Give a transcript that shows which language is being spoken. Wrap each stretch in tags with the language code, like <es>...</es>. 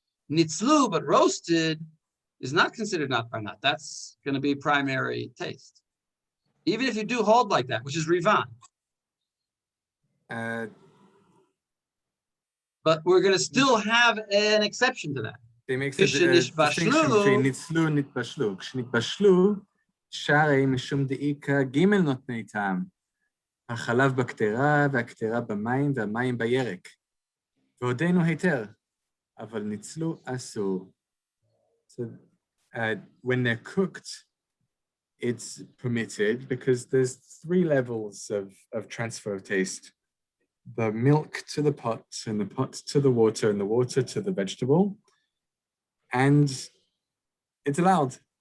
<en>Nitzlu, but roasted, is not considered not barnat. That's going to be primary taste. Even if you do hold like that, which is Rivan. But we're going to still have an exception to that. They make a distinction between nitzlu and nitbashlu.</en> <he>כשנתבשלו, שרי משום דאיקה ג' נותני טעם. החלב בקטרה והקטרה במים והמים בירק. ועודנו היתר, אבל ניצלו אסור.</he> <en>So when they're cooked, it's permitted because there's 3 levels of transfer of taste. The milk to the pot, and the pot to the water, and the water to the vegetable. And it's allowed.</en>